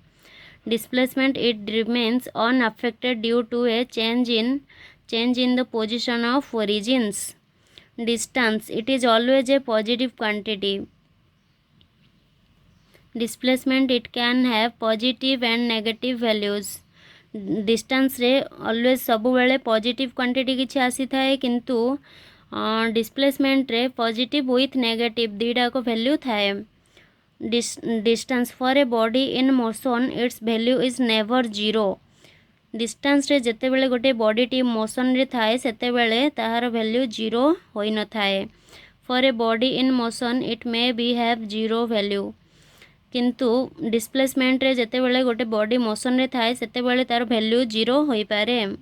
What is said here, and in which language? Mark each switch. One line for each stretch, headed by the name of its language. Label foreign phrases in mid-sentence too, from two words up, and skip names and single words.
English: Displacement it remains unaffected due to a change in the position of origins। Distance it is always a positive quantity। Displacement it can have positive and negative values।
Odia: Distance रे always सबु बेले
English: positive quantity
Odia: किछि आसी थाए किंतु displacement रे
English: positive with negative
Odia: ଦୁଇଟା କୁ value ଥାଏ।
English: Distance for a body in motion its value is never zero।
Odia: Distance ରେ ଯେତେ ବେଳେ ଗୋଟେ body ଟି motion ରେ ଥାଏ ସେତେ ବେଳେ ତାହାର
English: value zero
Odia: ହୋଇ ନ ଥାଏ।
English: for a body in motion it may be have zero value.
Odia: କିନ୍ତୁ displacement ରେ ଯେତେ ବେଳେ ଗୋଟେ
English: body motion
Odia: ରେ ଥାଏ ସେତେ ବେଳେ ତାର
English: value zero
Odia: ହୋଇ ପାରେ।